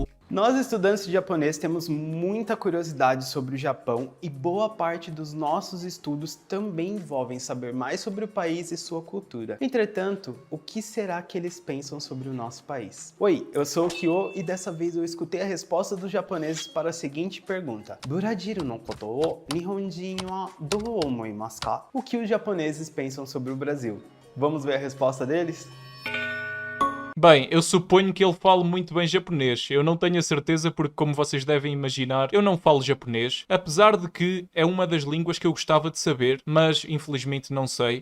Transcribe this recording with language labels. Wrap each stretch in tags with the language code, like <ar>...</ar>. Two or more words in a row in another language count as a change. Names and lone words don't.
<pt>Nós, estudantes de japonês, temos muita curiosidade sobre o Japão e boa parte dos nossos estudos também envolvem saber mais sobre o país e sua cultura. Entretanto, o que será que eles pensam sobre o nosso país? Oi, eu sou o Kyo e dessa vez eu escutei a resposta dos japoneses para a seguinte pergunta:</pt> <ja>ブラジルのことを日本人はどう思いますか?</ja> <pt>O que os japoneses pensam sobre o Brasil? Vamos ver a resposta deles? Bem, eu suponho que ele fale muito bem japonês. Eu não tenho a certeza porque, como vocês devem imaginar, eu não falo japonês. Apesar de que é uma das línguas que eu gostava de saber, mas infelizmente não sei.</pt>